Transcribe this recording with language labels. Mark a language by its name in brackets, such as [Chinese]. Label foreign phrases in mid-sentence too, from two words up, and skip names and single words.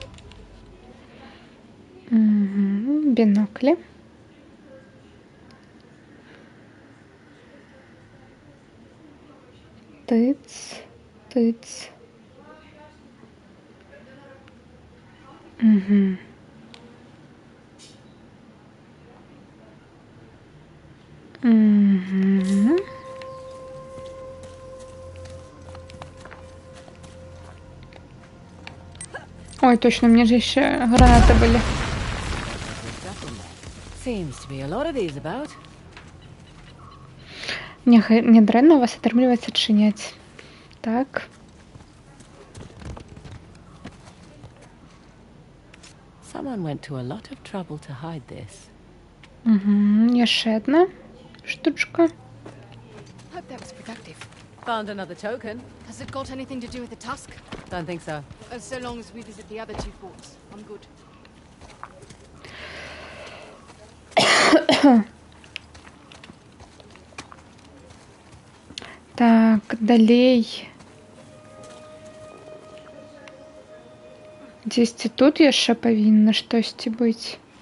[Belarusian] Біноклі. Тыц, тыц. Угу. Угу. [Russian] Ой, точно, мне же еще гранаты были. [English] Seems to be a lot of these about. [Belarusian] Не дрэнна у вас атрымліваецца адчыняць. Так. [English] Someone went to a lot of trouble to hide this. [Belarusian] Угу. Яшчэ одна штучка. [English] Hope that was productive. Found another token. Has it got anything to do with the tusk? Don't think so. So long as we visit the other two forts, I'm good. [Belarusian] Так, далей. Дзесьці тут яшчэ павінна штосьці быць.